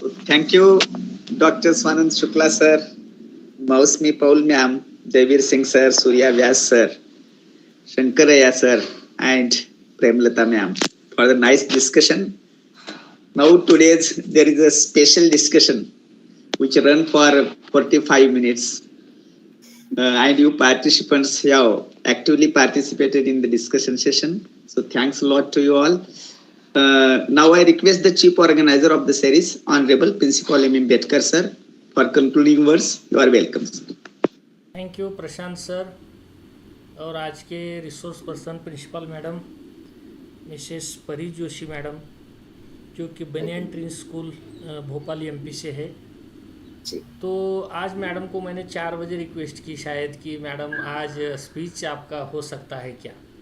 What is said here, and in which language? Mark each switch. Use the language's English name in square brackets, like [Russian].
[English] Thank you doctor Swanand Shukla sir, Mousumi Paul ma'am, Jaiveer Singh sir, Surya Vyas sir, Shankaraya sir, and Premlata ma'am for the nice discussion. Now today's there is a special discussion which run for 45 minutes, and you participants have actively participated in the discussion session. So thanks a lot to you all. Now I request the chief organizer of the series, Honorable Principal M. Betkar sir, for concluding words. You are welcome, sir. [Hindi] Thank you Prashant sir, और आज के resource person principal madam Mrs परी Joshi madam, जो कि banyan tree school Bhopal MP से है। तो आज मैडम को मैंने 4 बजे रिक्वेस्ट की शायद कि मैडम आज स्पीच आपका हो सकता है क्या।